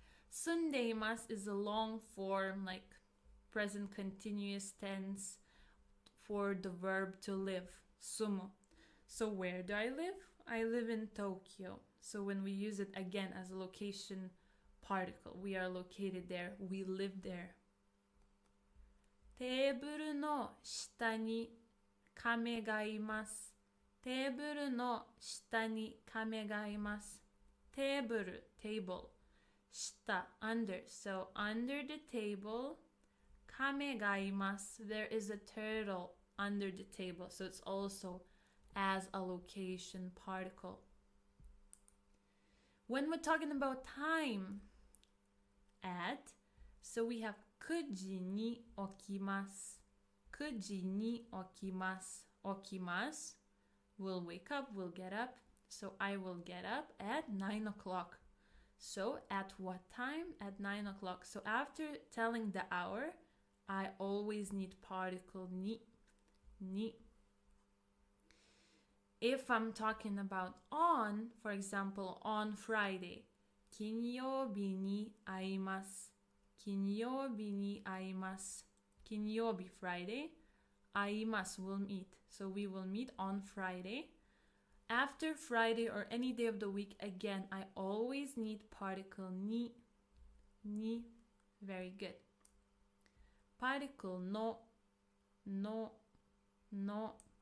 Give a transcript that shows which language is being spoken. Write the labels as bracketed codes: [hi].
[en] 住んでいます is a long form, like present continuous tense for the verb to live. 住む.So where do I live? I live in Tokyo. So when we use it again as a location particle, we are located there, we live there. [ja] テーブルの下に亀がいます。テーブルの下に亀がいます。 [en] テーブル table 下 under. So under the table [ja] 亀がいます。 [en] There is a turtle under the table. So it's also as a location particle. When we're talking about time, at, so we have [ja] 9時に起きます。 9時に起きます。 [en] 起きます will wake up, will get up. So I will get up at 9 o'clock. So at what time? At 9 o'clock. So after telling the hour, I always need particle ni. Ni. If I'm talking about on, for example, on Friday, [ja] 金曜日に会います。金曜日に会います。 [en] 金曜日 Friday, 会います will meet. So we will meet on Friday. After Friday or any day of the week, again, I always need particle ni. Ni. Very good. Particle no. No. No.